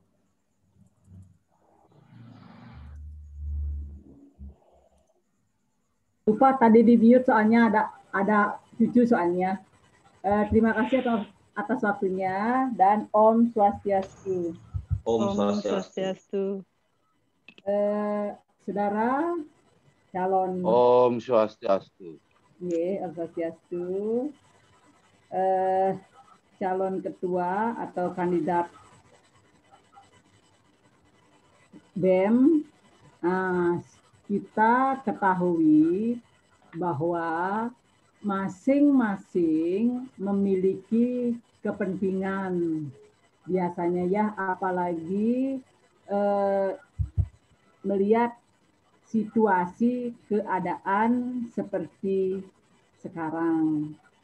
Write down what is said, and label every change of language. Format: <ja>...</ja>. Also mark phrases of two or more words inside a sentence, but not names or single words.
<id>Lupa tadi di mute soalnya ada cucu soalnya. Terima kasih atas waktunya dan</id> <sa>Om Swastiastu. Om Swastiastu.</sa> <id>Saudara calon.</id> <sa>Om Swastiastu. Om Swastiastu.</sa> <id>Calon ketua atau kandidat BEM, kita ketahui bahwa masing-masing memiliki kepentingan biasanya ya, apalagi melihat situasi keadaan seperti sekarang.</id>